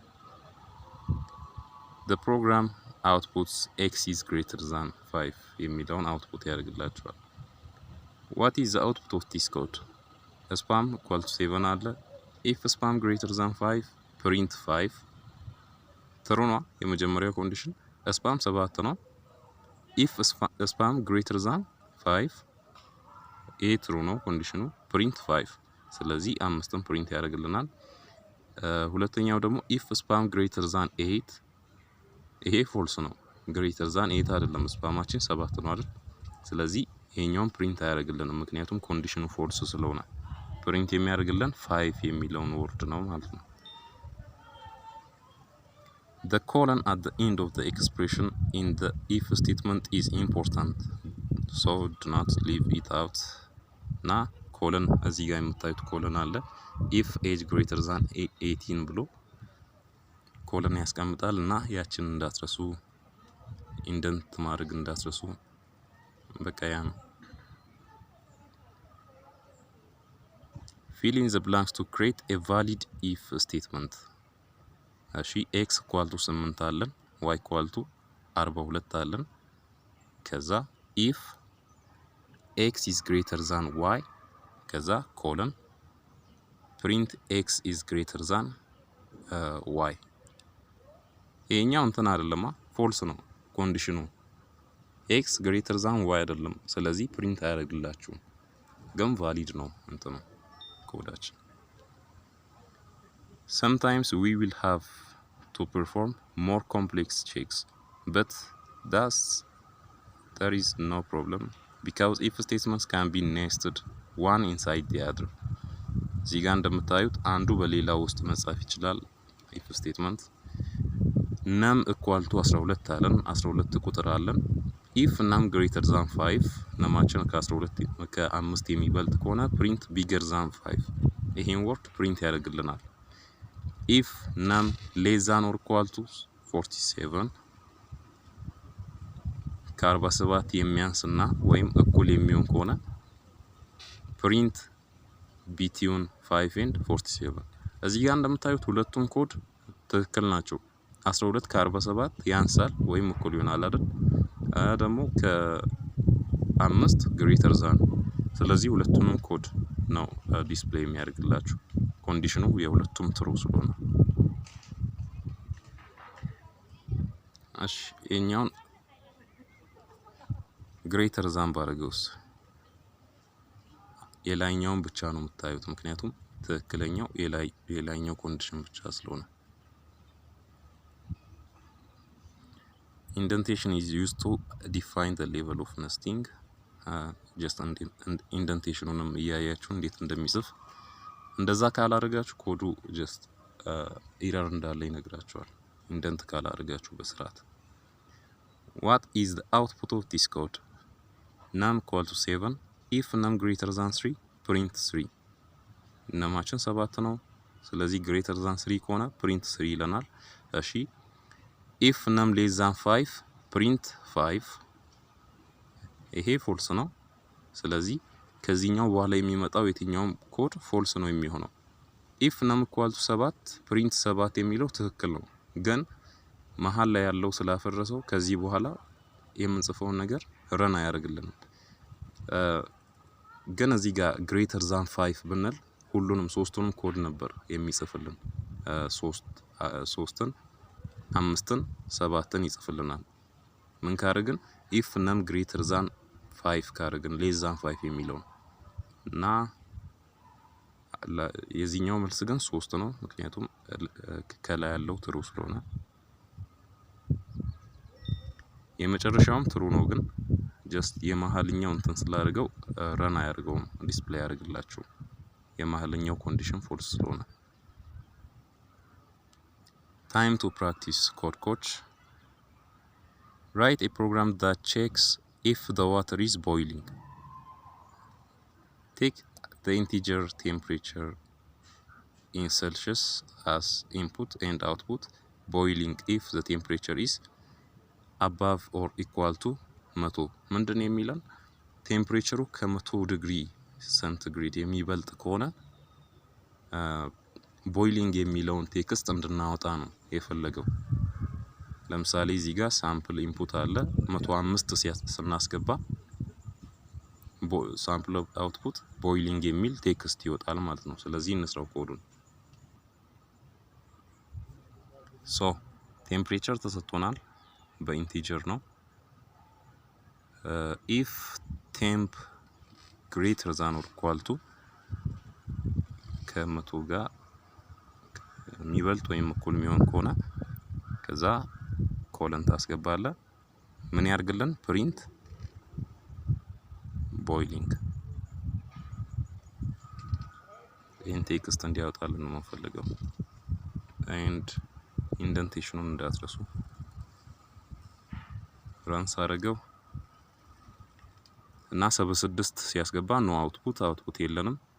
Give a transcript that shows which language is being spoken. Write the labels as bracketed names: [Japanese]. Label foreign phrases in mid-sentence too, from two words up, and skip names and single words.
[English] the program outputs x is greater than 5 [Amharic] የሚለውን output ያደርግላችኋል [English] what is the output of this code spam equal to 7 አለ if spam greater than 5 print 5 true [Amharic] ነው የመጀመሪያው ኮንዲሽን [English] spam 7 ነው if spam greater than 5 [Amharic] ይሄ true ነው ኮንዲሽኑ [English] print 5 [Amharic] ስለዚህ አምስትን print ያደርግልናል ሁለተኛው ደግሞ [English] if spam greater than 8 [Amharic] ይሄ false ነው [English] greater than 8 [Amharic] አይደለም ስፓማችን 7 ነው አይደል ስለዚህ ይሄኛውን print አያደርግልንም ምክንያቱም ኮንዲሽኑ false ስለሆነ print የሚያደርግልን 5 የሚለውን ወርድ ነው ማለት ነው [English] the colon at the end of the expression in the if statement is important so do not leave it out na colon [Amharic] እዚህ ጋር የምታዩት [English] colon አለ if age greater than 18 [Amharic] ብሎ colon ያስቀምጣል እና ያችን እንዳትረሱ indent ማድረግ እንዳትረሱ በቃ ያ ነው [English] fill in the blanks to create a valid if statement እሺ x equal to 8 አለን y equal to 42 አለን ከዛ if x is greater than y ከዛ colon print x is greater than y [Amharic] ይሄኛው እንትን አይደለማ false ነው ኮንዲሽኑ [English] x greater than y [Amharic] አይደለም ስለዚህ print አያደርግላችሁም ግን valid ነው እንትኑ ኮዳችን [English] sometimes we will have to perform more complex checks but there is no problem because if statements can be nested one inside the other [Amharic] እዚህ ጋር እንደምታዩት አንዱ በሌላው ውስጥ መጻፍ ይችላል [English] if statement num equal to 12 [Amharic] አለን 12 ቁጥር አለን [English] if num greater than 5 [Amharic] ነማችን ከ12 ከ5 የሚበልጥ ከሆነ [English] print bigger than 5 [Amharic] ይሄን ወርድ print ያደርግልናል [English] if num less than or equal to 47 [Amharic] ከ47 የሚያንስና ወይም እኩል የሚሆን ከሆነ [English] print between 5 and 47 [Amharic] እዚህ ጋር እንደምታዩት ሁለቱም ኮድ ትክክል ናቸው 12 ከ47 ያንሳል ወይም እኩል ይሆናል አይደል ደግሞ ከ5 [English] greater than [Amharic] ስለዚህ ሁለቱንም ኮድ ነው ዲስፕሌይ የሚያደርግላችሁ ኮንዲሽኑ የሁለቱም ትሩ ስለሆነ እሺ የኛውን [English] greater than [Amharic] ባረገውስ የላይኛውን ብቻ ነው የምታዩት ምክንያቱም ትክክለኛው የላይኛው ኮንዲሽን ብቻ ስለሆነ [English] indentation is used to define the level of nesting just indentationንም [Amharic] እያያችሁ እንዴት እንደሚጽፍ እንደዛ ካላረጋችሁ ኮዱ [English] just [Amharic] ኤረር እንዳለ ይነግራችኋል indent ካላረጋችሁ በስርዓት [English] what is the output of this code num equal to 7 if num greater than 3 print 3 [Amharic] ነማችን 7 ነው ስለዚህ [English] greater than 3 [Amharic] ከሆነ [English] print 3 [Amharic] ይለናል እሺ [English] if num less than 5 print 5 [Amharic] ይሄ ፎልስ ነው ስለዚህ ከዚህኛው በኋላ የሚመጣው የትኛውም ኮድ ፎልስ ነው የሚሆነው [English] if num equal to 7 print 7 [Amharic] የሚለው ትክክል ነው ግን መሃል ላይ ያለው ስላፈረሰው ከዚህ በኋላ የምንጽፈው ነገር ረን አያደርግልንም ግን እዚህ ጋር [English] greater than 5 [Amharic] ብንል ሁሉንም ሶስቱንም ኮድ ነበር የሚጽፍልን 3ን 5ን 7ን ይጽፍልናል ምን ካረግን [English] if num greater than 5 [Amharic] ካረግን [English] less than 5 [Amharic] የሚለው እና የዚህኛው መልስ ግን 3 ነው ምክንያቱም ከላይ ያለው ትሩ ስለሆነ የመጨረሻውም ትሩ ነው ግን [English] just [Amharic] የመሃልኛው እንትን ስላደረገው ረን አያደርገውም ዲስፕሌይ ያደርግላችሁ የመሃልኛው ኮንዲሽን ፎልስ ስለሆነ [English] time to practice code coach write a program that checks if the water is boiling take the integer temperature in Celsius as input and output boiling if the temperature is above or equal to 100 [Amharic] ምንድነው የሚለን ቴምፕሬቸሩ ከ100 ዲግሪ ሴንቲግሬድ የሚበልጥ ከሆነ ቦይሊንግ የሚለውን ቴክስት እንድናወጣ ነው የፈለገው ለምሳሌ እዚህ ጋር [English] sample input [Amharic] አለ 105 ስናስገባ [English] sample output boiling [Amharic] የሚል ቴክስት ይወጣል ማለት ነው ስለዚህ እንስራው ኮዱን [English] ሶ [Amharic] ቴምፕሬቸር ተሰጥቶናል በኢንቲጀር ነው [English] if temp greater than or equal to [Amharic] ከ100 ጋር የሚበልጥ ወይም እኩል የሚሆን ከሆነ ከዛ ኮለን ታስገባለ ምን ያርግልን print boiling ይሄን ቴክስት እንዲያወጣልን ነው ፈልገው and indentation እንዳትረሱ ራንስ አረገው እና 76 ሲያስገባ ነው አውትፑት የለንም